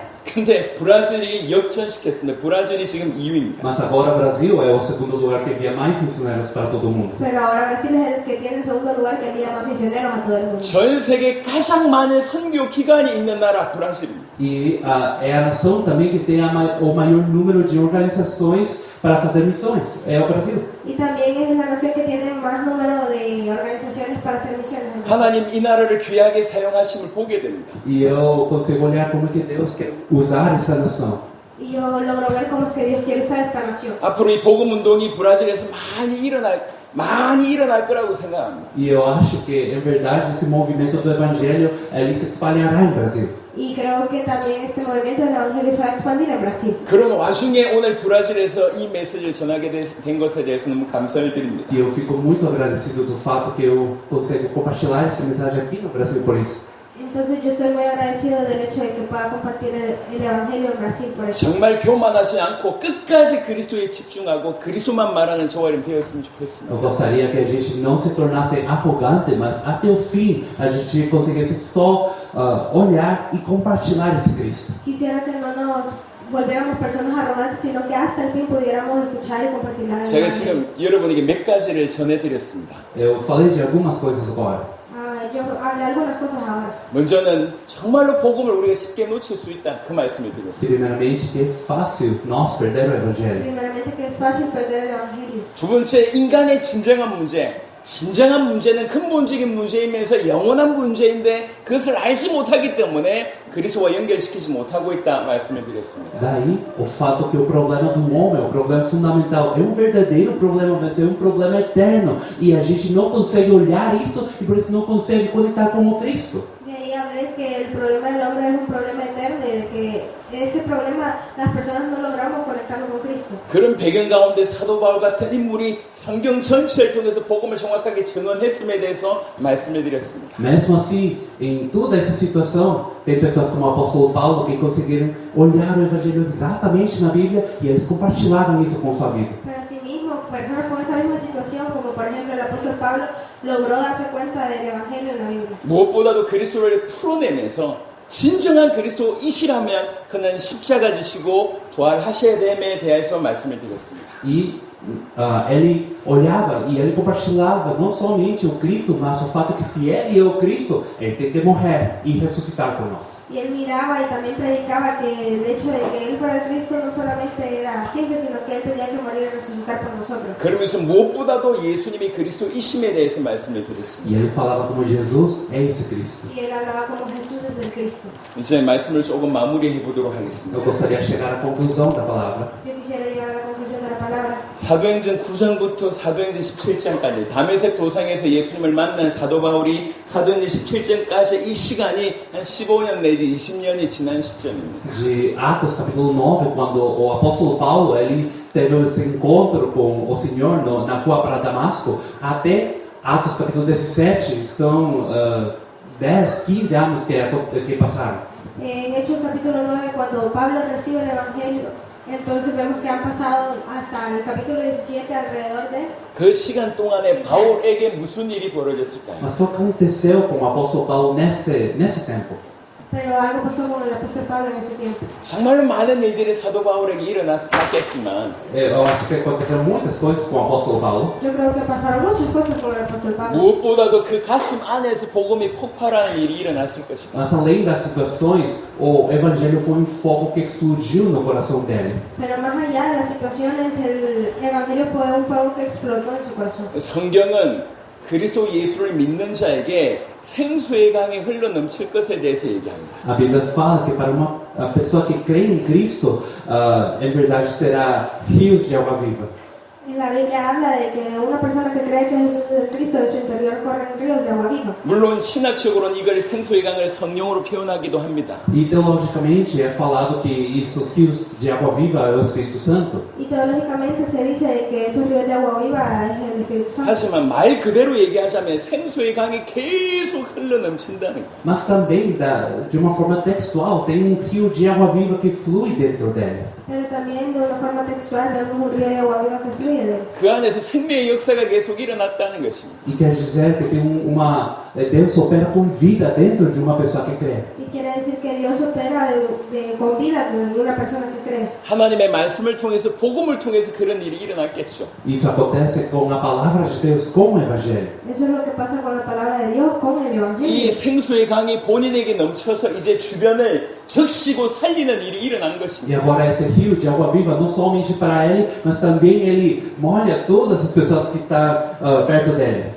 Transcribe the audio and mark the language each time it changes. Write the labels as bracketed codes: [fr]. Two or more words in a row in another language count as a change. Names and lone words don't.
[ko] 근데 브라질이 역전시켰습니다. 브라질이 지금 2위입니다. [pt] Mas agora o Brasil é o segundo lugar que envia mais missionários para todo o mundo. [es] Pero ahora Brasil es el que tiene el segundo lugar que envía más misioneros a todo el mundo. [ko] 전 세계 가장 많은 선교 기관이 있는 나라 브라질입니다. [pt] E é a nação também que tem o maior número de organizações para fazer missões. É o Brasil. [es] Y también es la nación que tiene más número de organizaciones para hacer misiones. [ko] 하나님 이 나라를 귀하게 사용하심을 보게 됩니다. [pt] E eu consigo olhar como que Deus quer usar essa nação. [es] Y yo logro ver cómo es que Dios quiere usar esta nación. [ko] 앞으로 이 복음 운동이 브라질에서 많이 일어날 거라고 생각합니다. [pt] E eu acho que, em verdade, esse movimento do Evangelho ele se espalhará em Brasil. [es] Y creo que también este movimiento del Evangelio se va a expandir en Brasil. [ko] 그런 와중에 오늘 브라질에서 이 메시지를 전하게 된 것에 대해서 너무 감사를 드립니다. [pt] E eu fico muito agradecido do fato que eu consigo compartilhar essa mensagem aqui no Brasil por isso. [es] Entonces yo estoy muy agradecido del hecho de que pueda compartir el Evangelio en Brasil por eso. [ko] 정말 교만하지 않고 끝까지 그리스도에 집중하고 그리스도만 말하는 저와 여러분 되었으면 좋겠습니다. [pt] Eu gostaria que a gente não se tornasse arrogante, mas até o fim a gente conseguisse só olhar e compartilhar esse Cristo. [es] Quisiera que no nos volviéramos personas arrogantes, sino que hasta el fin pudiéramos escuchar y compartir el [ko] 제가 [es] Evangelio. [ko] 지금 여러분에게 몇 가지를 전해드렸습니다. [pt] Eu falei de algumas coisas agora. [es] Yo hablé algunas cosas ahora. [ko] 먼저는 정말로 복음을 우리가 쉽게 놓칠 수 있다 그 말씀을 드렸습니다. [pt] Primeiramente, que é fácil nós perder o Evangelho. [es] Primeramente que es fácil perder el Evangelio. [ko] 두 번째, 인간의 진정한 문제는 근본적인 문제이면서 영원한 문제인데 그것을 알지 못하기 때문에 그리스도와 연결시키지 못하고 있다 말씀을 드렸습니다. [pt] Daí, o fato que o problema do homem, o problema fundamental, é um verdadeiro problema, mas é um problema eterno. E a gente não consegue olhar isso e por isso não consegue conectar com o Cristo. [es] Y ahí hablé que el problema del hombre es un problema eterno y de que ese problema las personas no logramos conectarnos con Cristo. [ko] 그런 배경 가운데 사도 바울 같은 인물이 성경 전체를 통해서 복음을 정확하게 증언했음에 대해서 말씀을 드렸습니다. [pt] Mesmo assim, em toda essa situação, tem pessoas como o apóstolo Paulo que conseguiram olhar o Evangelho exatamente na Bíblia e eles compartilharam isso com sua vida. [es] Pero asimismo, personas con esa misma situación, como por ejemplo el apóstol Pablo, logró darse cuenta del Evangelio en la Biblia. [ko] 무엇보다도 그리스도를 풀어내면서 진정한 그리스도이시라면 그는 십자가 지시고 부활하셔야 됨에 대해서 말씀을 드렸습니다. [pt] E ele olhava e ele compartilhava não somente o Cristo, mas o fato que se ele é o Cristo, ele tem que morrer e ressuscitar por nós. [es] Y él miraba y también predicaba que el hecho de que él fuera el Cristo no solamente era simple, sino que él tenía que morir y resucitar por nosotros. [ko] 그러면서 무엇보다도 예수님이 그리스도이심에 대해서 말씀을 드렸습니다. [pt] E ele falava como Jesus é esse Cristo. [es] Y él hablaba como Jesús es el Cristo. [ko] 이제 말씀을 조금 마무리해 보도록 하겠습니다. [pt] Eu gostaria de chegar à conclusão da palavra. [es] Yo quisiera llegar a la conclusión de la palabra. [ko] 사도행전 9장부터 사도행전 17장까지 다메섹 도상에서 예수님을 만난 사도 바울이 사도행전 17장까지 이 시간이 한 15년 내지 20년이 지난 시점입니다. [pt] De Atos capítulo 9, quando o apóstolo Paulo ele teve esse encontro com o Senhor na rua para Damasco, até Atos capítulo 17, são 10, 15 anos que passaram. [es] En Hechos capítulo 9, cuando Pablo recibe el Evangelio, entonces vemos que han pasado hasta el capítulo 17 alrededor de... [ko] 그 시간 동안에 바울에게 무슨 일이 벌어졌을까요? [pt] Mas o que aconteceu com o apóstolo Paulo nesse tempo? [es] Pero algo pasó con el apóstol Pablo en ese tiempo. [ko] 정말로 많은 일들이 사도 바울에게 일어났겠지만 [pt] Eu acho que aconteceram muitas coisas com o apóstolo Paulo. [es] Yo creo que pasaron muchas cosas con el apóstol Pablo. [ko] 무엇보다도 그 가슴 안에서 복음이 폭발하는 일이 일어났을 것이다. [pt] Mas além das situações, o evangelho foi um fogo que explodiu no coração dele. [es] Pero más allá de las situaciones, el evangelio fue un fuego que explotó en su corazón. [ko] 성경은 그리스도 예수를 믿는 자에게 생수의 강이 흘러 넘칠 것에 대해서 얘기합니다. [pt] A Bíblia fala que para uma pessoa que crê em Cristo, em verdade terá rios de água viva. [es] En la Biblia habla de que una persona que cree que Jesús es el Cristo, de su interior corren ríos de agua viva. [ko] 물론 신학적으로는 이걸 생수의 강을 성령으로 표현하기도 합니다. [pt] E teologicamente é falado que esses rios de água viva é o Espírito Santo. [es] Y teológicamente se dice de que esos ríos de agua viva es el Espíritu Santo. [ko] 하지만 말 그대로 얘기하자면 생수의 강이 계속 흘러 넘친다는 거예요. [pt] Mas também, de uma forma textual, tem rio de água viva que flui dentro dele. [es] Pero también de una forma textual vemos un río de agua viva que fluye de él. [ko] 그 안에서 생명의 역사가 계속 일어났다는 것입니다. [pt] E quer dizer que tem Deus opera com vida dentro de uma pessoa que crê. [es] Y quiere decir que Dios opera con vida de una persona que cree. [ko] 하나님의 말씀을 통해서 복음을 통해서 그런 일이 일어났겠죠. [pt] Isso acontece com a palavra de Deus, com o Evangelho. [es] Eso es lo que pasa con la palabra de Dios, con el Evangelio. [ko] 이 생수의 강이 본인에게 넘쳐서 이제 주변을 적시고 살리는 일이 일어난 [pt] E [ko] 것입니다. [pt] agora esse rio de água viva, não somente para ele, mas também ele molha todas as pessoas que estão perto dele.